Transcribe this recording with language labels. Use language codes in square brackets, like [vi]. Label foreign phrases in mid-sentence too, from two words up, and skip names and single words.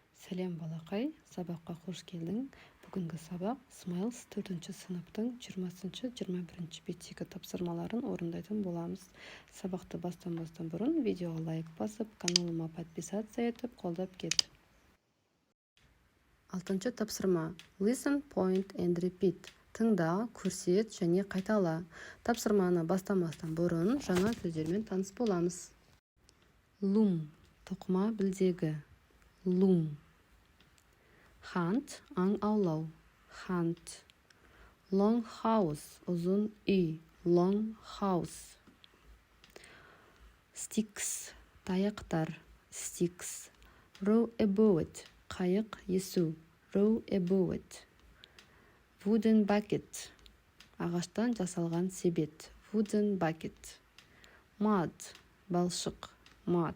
[kk] Сәлем балақай, сабаққа қош келдің. Бүгінгі сабақ Smiles 4-ші сыныптың 20-21 беттегі тапсырмаларын орындайтын боламыз. Сабақты бастан бұрын видеоға лайк басып, каналыма подписация етіп, қолдап кет. 6-ші тапсырма. [en] Listen, point and repeat. [kk] Тыңда, көрсет және қайтала. Тапсырманы бастамастан бұрын жаңа сөздермен таныс боламыз. Loom, тоқыма білдегі. [en] Loom. Hunt, [kk] аң аулау. [en] Hunt. Long house, [kk] ұзын үй. [en] Long house. Sticks, таяқтар. Sticks. Row a boat, [kk] қайық есу. [en] Row a boat. Wooden bucket, [kk] ағаштан жасалған себет. [en] Wooden bucket. Mud, балшық. Mud.